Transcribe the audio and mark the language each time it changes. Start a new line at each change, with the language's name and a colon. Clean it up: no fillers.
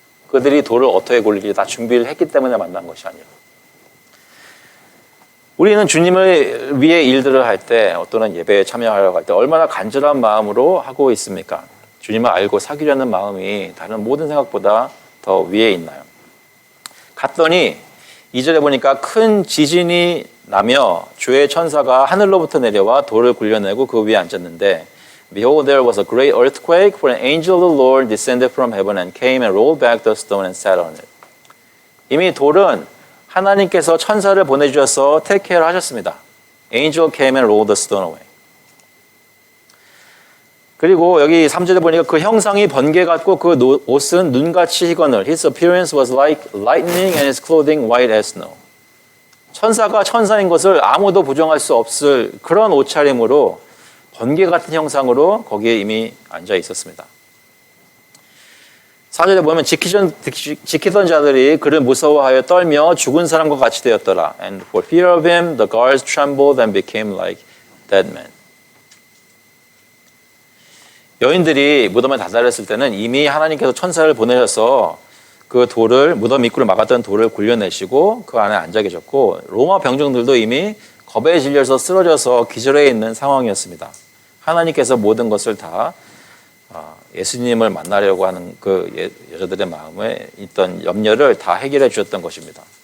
Korean: 그들이 돌을 어떻게 굴릴지 다 준비를 했기 때문에 만난 것이 아니라. 우리는 주님을 위해 일들을 할 때, 어떤 예배에 참여하려고 할 때 얼마나 간절한 마음으로 하고 있습니까? 주님을 알고 사귀려는 마음이 다른 모든 생각보다 더 위에 있나요? 갔더니 2절에 보니까 큰 지진이 나며 주의 천사가 하늘로부터 내려와 돌을 굴려내고 그 위에 앉았는데
English: Behold, there was a great earthquake, for an angel of the Lord descended from heaven and came and rolled back the stone and sat on it.
Korean: 이미 돌은 하나님께서 천사를 보내주셔서 테이크케어를 하셨습니다.
English: Angel came and rolled the stone away.
Korean: 그리고 여기 3절에 보니까 그 형상이 번개 같고 그 옷은 눈같이 희건을
English: His appearance was like lightning and his clothing white as snow.
Korean: 천사가 천사인 것을 아무도 부정할 수 없을 그런 옷차림으로 번개 같은 형상으로 거기에 이미 앉아 있었습니다. 4절에 보면 지키던 자들이 그를 무서워하여 떨며 죽은 사람과 같이 되었더라.
English: And for fear of him, the guards trembled and became like dead men.
Korean: 여인들이 무덤에 다다렸을 때는 이미 하나님께서 천사를 보내셔서 그 돌을, 무덤 입구를 막았던 돌을 굴려내시고 그 안에 앉아 계셨고 로마 병정들도 이미 겁에 질려서 쓰러져서 기절해 있는 상황이었습니다. 하나님께서 모든 것을 다 예수님을 만나려고 하는 그 여자들의 마음에 있던 염려를 다 해결해 주셨던 것입니다.